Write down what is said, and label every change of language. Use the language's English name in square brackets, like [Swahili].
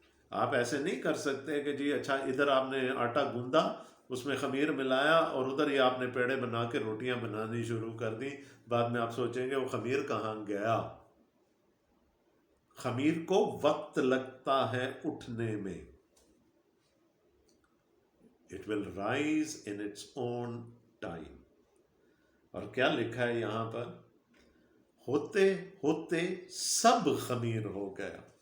[Urdu] آپ ایسے نہیں کر سکتے کہ جی اچھا ادھر آپ نے آٹا گوندا، اس میں خمیر ملایا، اور ادھر ہی آپ نے پیڑے بنا کے روٹیاں بنانی شروع کر دی. بعد میں آپ سوچیں گے وہ خمیر کہاں گیا. خمیر کو وقت لگتا ہے اٹھنے میں. [English] It will rise in its own time. [Urdu] اور کیا لکھا ہے یہاں پر؟ ہوتے ہوتے سب خمیر ہو گیا.